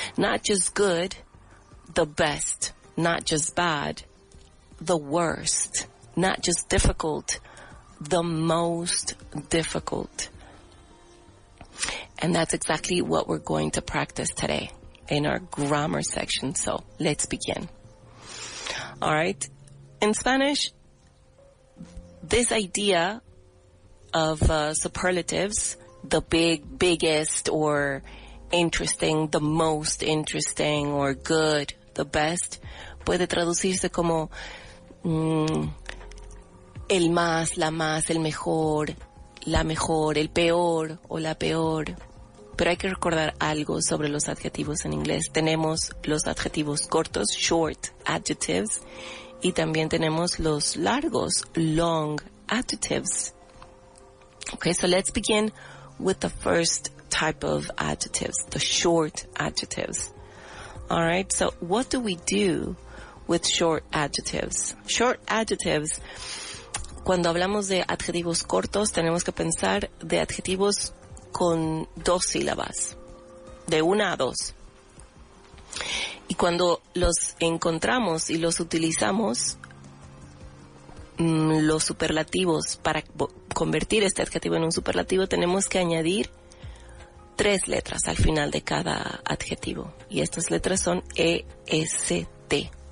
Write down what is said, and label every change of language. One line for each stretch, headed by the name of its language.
English: Not just good, the best. Not just bad, the worst. Not just difficult, the most difficult. And that's exactly what we're going to practice today in our grammar section. So let's begin. All right. In Spanish, this idea of superlatives, the biggest, or interesting, the most interesting, or good, the best, puede traducirse como el más, la más, el mejor, la mejor, el peor o la peor.
Spanish: Pero hay que recordar algo sobre los adjetivos en inglés. Tenemos los adjetivos cortos,
English: short adjectives,
Spanish: y también tenemos los largos,
English: long adjectives. Okay, so let's begin with the first type of adjectives, the short adjectives. All right, so what do we do with short adjectives? Short adjectives,
Spanish: cuando hablamos de adjetivos cortos, tenemos que pensar de adjetivos con 2 sílabas, de 1 a 2. Y cuando los encontramos y los utilizamos, los superlativos, para convertir este adjetivo en un superlativo, tenemos que añadir 3 letras al final de cada adjetivo. Y estas letras son EST.